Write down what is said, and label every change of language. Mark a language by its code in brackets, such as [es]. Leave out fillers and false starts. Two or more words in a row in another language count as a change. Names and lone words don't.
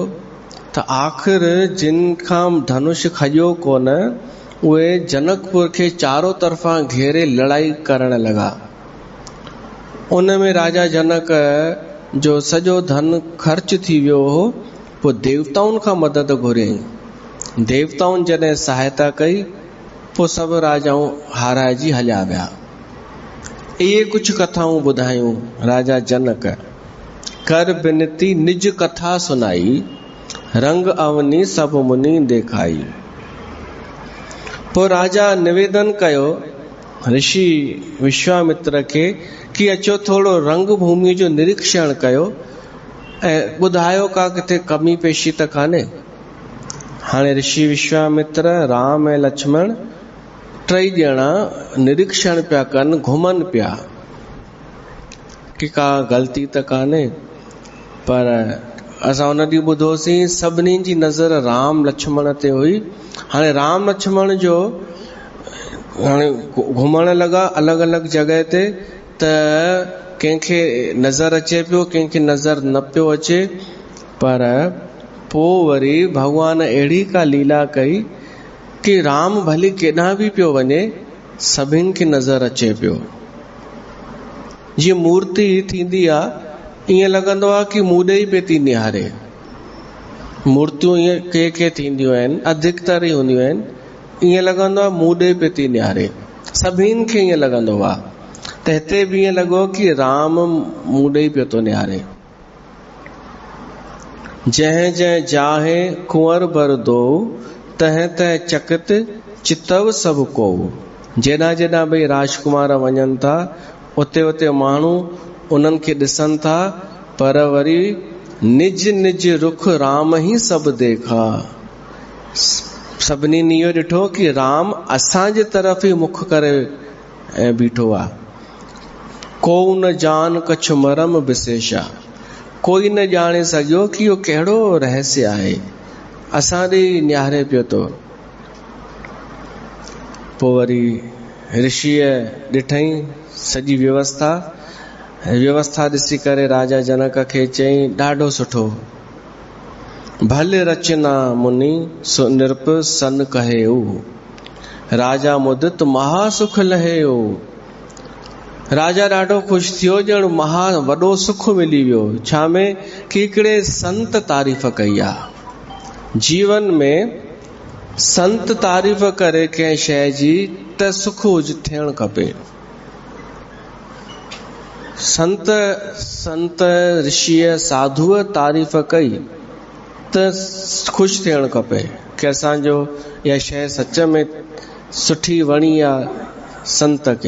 [sd] त आख़िर जिन खां धनुष खॼियो कोन, उहे जनकपुर खे चारों तरफ़ां घेरे लड़ाई करण लॻा। उन में राजा जनक जो सॼो धन ख़र्च थी वियो हो। पोइ देवताउनि खां मदद घुरियईं। देवताउनि जॾहिं सहायता कई, पोइ सभु राजाऊं हाराइजी हलिया विया। इहे कुझु कथाऊं ॿुधायूं राजा जनक। [awa] कर बिनती निज कथा सुनाई, रंग अवनी सब मुनि देखाई। [sd] पोइ राजा निवेदन कयो ऋषि विश्वामित्र खे कि अचो थोरो रंग भूमि जो निरीक्षण कयो ऐं ॿुधायो का किथे कमी पेशी त कान्हे। हाणे ऋषि विश्वामित्र, राम ऐं लक्ष्मण टई ॼणा निरीक्षण पिया कनि, घुमनि पिया कि का ग़लती त कान्हे। पर असां उन ॾींहुं ॿुधोसीं सभिनी जी नज़र राम लक्ष्मण ते हुई। हाणे राम लक्ष्मण जो हाणे घुमण लॻा अलॻि अलॻि जॻह ते, त कंहिंखे नज़र अचे पियो, कंहिंखे नज़र न पियो अचे। पर पोइ वरी भॻवान अहिड़ी का लीला कई कि राम भली केॾांहुं बि पियो वञे, सभिनि खे नज़र अचे पियो। जीअं मूर्ति थींदी आहे, ईअं लॻंदो आहे कि मूं ॾे ई पिए थी निहारे। मूर्तियूं ईअं के थींदियूं आहिनि, अधिकतर ई हूंदियूं आहिनि ईअं लॻंदो आहे मूं ॾे पियो थी निहारे, सभिनि खे ईअं लॻंदो आहे। त हिते बि ईअं लॻो कि राम मूं ॾे पियो थो निहारे। [awa] जंहिं जंहिं जाहे कुंवर बर दो, तंहिं तंहिं चकित चितव सभु को। [sd] जेॾा जेॾा भई राजकुमार वञनि था, उते उते माण्हू उन्हनि खे ॾिसनि था, पर वरी [awa] निज निज रुख राम ई सभु देखा। [sd] सभिनी इहो ॾिठो कि राम असांजे तरफ़ ई मुख करे बीठो आहे। [awa] को न जान कछु मरम विशेषा, [sd] कोई न ॼाणे सघियो कि इहो कहिड़ो रहस्य आहे, असां ॾे निहारे पियो थो। पोइ वरी ऋषिअ ॾिठई सॼी व्यवस्था ॾिसी करे राजा जनक खे चई, ॾाढो सुठो, [awa] भले रचना मुनि सो नृप सन कहेऊ, राजा मुदित महासुख लहेऊ। [sd] राजा ॾाढो ख़ुशि थियो, ॼण वॾो सुख मिली वियो। छा में कि हिकिड़े संत तारीफ़ कई आहे। जीवन में संत तारीफ़ करे कंहिं शइ जी त सुख थियणु खपे। संत ऋषिअ साधुअ तारीफ़ कई त ख़ुशि थियणु खपे कि असांजो इहा शइ सच में सुठी वणी आहे संत खे।